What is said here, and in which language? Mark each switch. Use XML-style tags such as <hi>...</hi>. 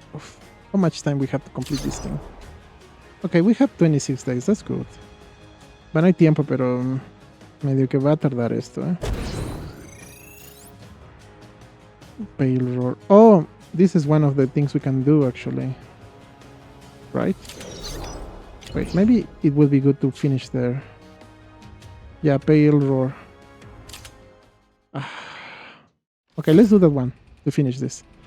<en>Uf, how much time we have to complete this thing? Okay, we have 26 days. That's good.</en> <es>Bueno, hay tiempo, pero medio que va a tardar esto, eh.</es> <en>Pale roar. Oh, this is one of the things we can do actually. Right? Wait, maybe it would be good to finish there. Yeah, pale roar. Okay, let's do that one to finish this.</en>